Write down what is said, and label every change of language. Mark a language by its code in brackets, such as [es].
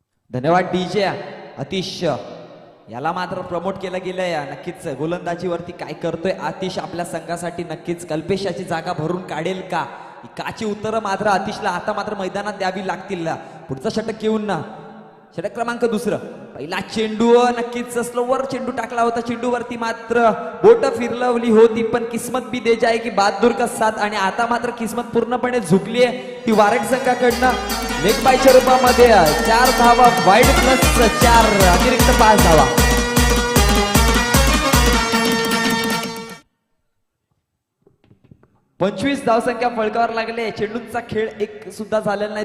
[mr] धन्यवाद डीजे आतिश. याला मात्र प्रमोट केलं गेलंय. नक्कीच गोलंदाजीवरती काय करतोय आतिश आपल्या संघासाठी. नक्कीच कल्पेश याची जागा भरून काढेल का? काची उत्तरं मात्र आतिशला आता मात्र मैदानात द्यावी लागतील. पुढचा षटक घेऊन ना, षटक क्रमांक 2. पहिला चेंडू नक्कीच स्लोवर चेंडू टाकला होता. चेंडूवरती मात्र बोट फिरलवली होती, पण [hi] किस्मत भी दे जाएगी बहादूर का साथ. [mr] आणि आता मात्र किस्मत पूर्णपणे झुकली आहे ती वारेट संघाकडनं. लेग बायच्या रूपामध्ये 4 धावा, वाईड प्लस 4 अतिरिक्त 5 धावा. पंचवीस धावसंख्या फळकावर लागले. चेंडूंचा खेळ एक सुद्धा झालेला नाही.